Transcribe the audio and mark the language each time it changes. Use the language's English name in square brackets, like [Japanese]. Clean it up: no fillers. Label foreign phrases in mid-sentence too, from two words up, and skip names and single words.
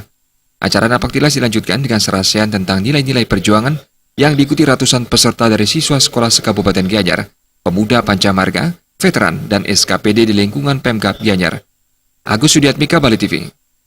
[Indonesian] Acara napaktilas dilanjutkan dengan serasian tentang nilai-nilai perjuangan yang diikuti ratusan peserta dari siswa sekolah se-Kabupaten Gianyar, pemuda Pancamarga, veteran dan SKPD di lingkungan Pemkab Gianyar. Agus Sudiatmika, Bali TV.